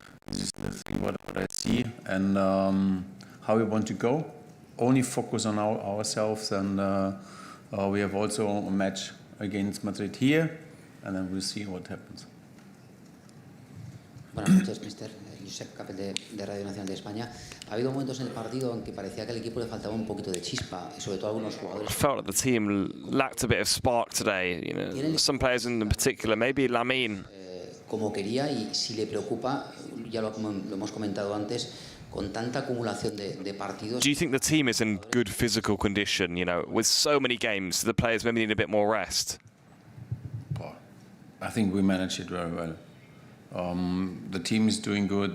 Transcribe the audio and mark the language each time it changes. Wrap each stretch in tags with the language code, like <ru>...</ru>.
<en>This is the thing what I see, and how we want to go. Only focus on ourselves, and we have also a match against Madrid here, and then we'll see what happens.</en> <es>Buenas noches, mister. Josep Capel de Radio Nacional de España. Ha habido momentos en el partido en que parecía que al equipo le faltaba un poquito de chispa, y sobre todo a algunos jugadores.</es> <en>I felt like the team lacked a bit of spark today. You know, some players in particular, maybe Lamine.</en> <es>Como quería, y si le preocupa, ya lo hemos comentado antes, con tanta acumulación de partidos.</es> <en>Do you think the team is in good physical condition? You know, with so many games, the players maybe need a bit more rest. I think we manage it very well. The team is doing good.</en>